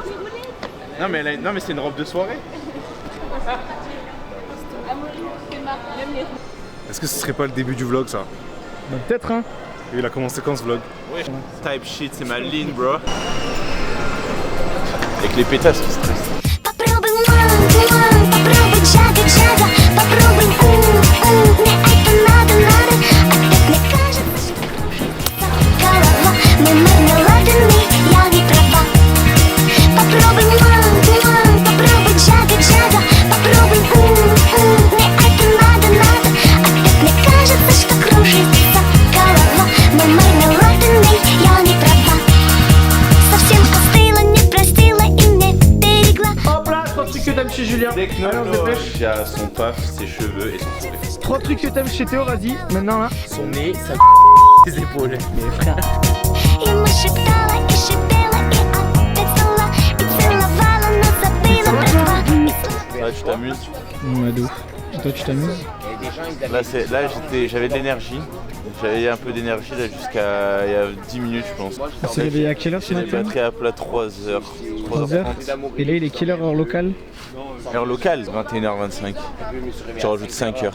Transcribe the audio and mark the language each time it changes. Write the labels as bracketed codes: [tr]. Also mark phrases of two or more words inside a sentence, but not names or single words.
[fr] Non mais, non mais c'est une robe de soirée. Est-ce que ce serait pas le début du vlog ça? Bah, peut-être hein. Il a commencé quand ce vlog? Oui. [en] Type shit, [fr] c'est ma ligne, bro. Avec les pétasses qui stressent. [ru] Попробуй попробуй джага, попробуй мне это надо, опять мне кажется, что кружится голова, но мармеладами я не права. Попробуй попробуй джага, попробуй мне это надо, опять мне кажется, что кружится голова, но мармеладами я не права. Совсем остыла, не простыла и не берегла. [fr] Hop là, 3 trucs que t'aimes chez Julien. Allez, on se dépêche. Il y a son paf, ses cheveux et son sourire. 3 trucs que t'aimes chez Théo, vas-y, maintenant là. Son nez, sa ses épaules. Mais frère. [ru] Ему шептала и шипела, и опять звала, и целовала, но забыла про два. [fr] Là, tu t'amuses. Ouais, de ouf. Et toi, tu t'amuses? Là, j'avais de l'énergie. J'avais un peu d'énergie là jusqu'à il y a 10 minutes, je pense. Tu t'es réveillé à quelle heure ce J'ai les matin? batteries à plat 3h. 3h. Et là, il est quelle heure locale? Heure locale, 21h25. Tu rajoutes 5 heures.